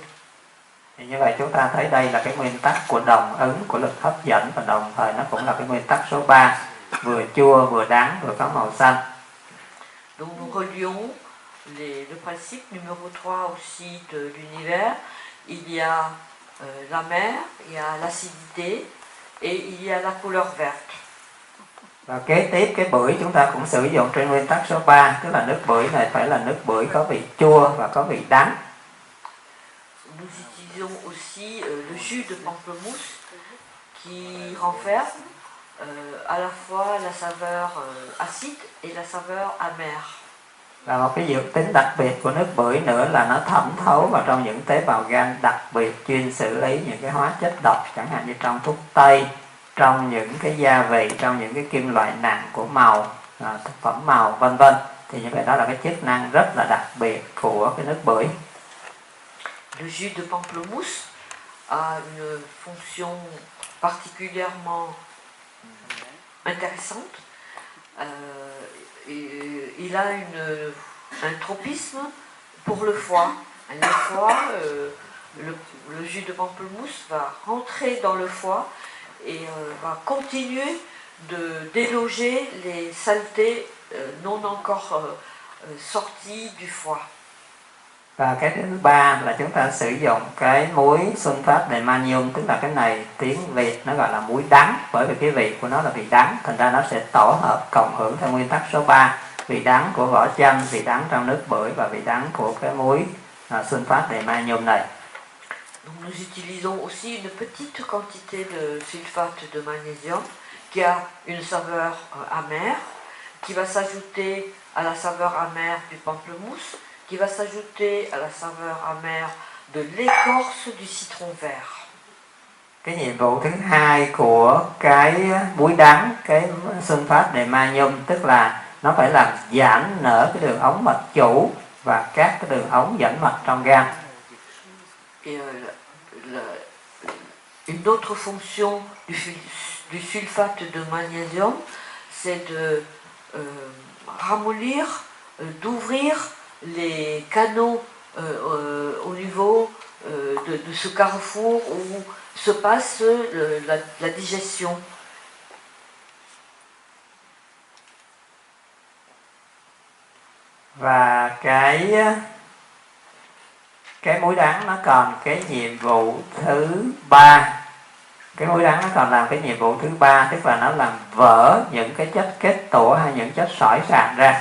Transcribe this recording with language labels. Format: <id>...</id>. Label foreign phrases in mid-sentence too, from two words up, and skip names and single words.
<vi>Thì như vậy chúng ta thấy đây là cái nguyên tắc của đồng ứng, của lực hấp dẫn, và đồng thời nó cũng là cái nguyên tắc số 3, vừa chua, vừa đắng, vừa có màu xanh.</vi> <fr>Donc nous relions le principe numéro 3 aussi de l'univers. Il y a la mer, il y a l'acidité et il y a la couleur verte.</fr> <vi>Và kế tiếp cái bưởi chúng ta cũng sử dụng trên nguyên tắc số 3, tức là nước bưởi này phải là nước bưởi có vị chua và có vị đắng.</vi> <fr>Nous utilisons aussi le jus de pamplemousse qui renferme à la fois la saveur acide et la saveur amère.</fr> <vi>Và một cái dược tính đặc biệt của nước bưởi nữa là nó thẩm thấu vào trong những tế bào gan đặc biệt chuyên xử lý những cái hóa chất độc, chẳng hạn như trong thuốc tây, trong những cái gia vị, trong những cái kim loại nặng của màu, thực phẩm màu vân vân. Thì như vậy đó là cái chức năng rất là đặc biệt của cái nước bưởi.</vi> <fr>Le jus de pamplemousse a une fonction particulièrement intéressante. Il a un tropisme pour le foie. Le foie, le jus de pamplemousse va rentrer dans le foie et va continuer de déloger les saletés non encore sorties du foie.</fr> <vi>Và cái thứ ba là chúng ta sử dụng cái muối</vi> <fr>sunfat de magnesium,</fr> <vi>tức là cái này tiếng Việt nó gọi là muối đắng, bởi vì cái vị của nó là vị đắng, thành ra nó sẽ tổ hợp cộng hưởng theo nguyên tắc số 3, vị đắng của vỏ chanh, vị đắng trong nước bưởi và vị đắng của cái muối</vi> <fr>sunfat de magnesium</fr> <vi>này.</vi> <fr>Donc nous utilisons aussi une petite quantité de sulfate de magnésium qui a une saveur amère, qui va s'ajouter à la saveur amère du pamplemousse, qui va s'ajouter à la saveur amère de l'écorce du citron vert.</fr> <vi>Cái nhiệm vụ thứ hai của cái muối đắng, cái</vi> <fr>sunfat de magnesium,</fr> <vi>tức là nó phải làm giãn nở cái đường ống mật chủ và các cái đường ống dẫn mật trong gan.</vi> <fr>Et une autre fonction du sulfate de magnésium, c'est de ramollir, d'ouvrir les canaux au niveau de ce carrefour où se passe la digestion.</fr> <vi>Và cái muối đắng nó còn cái nhiệm vụ thứ ba. Cái muối đắng nó còn làm cái nhiệm vụ thứ ba, tức là nó làm vỡ những cái chất kết tủa hay những chất sỏi sạn ra.</vi>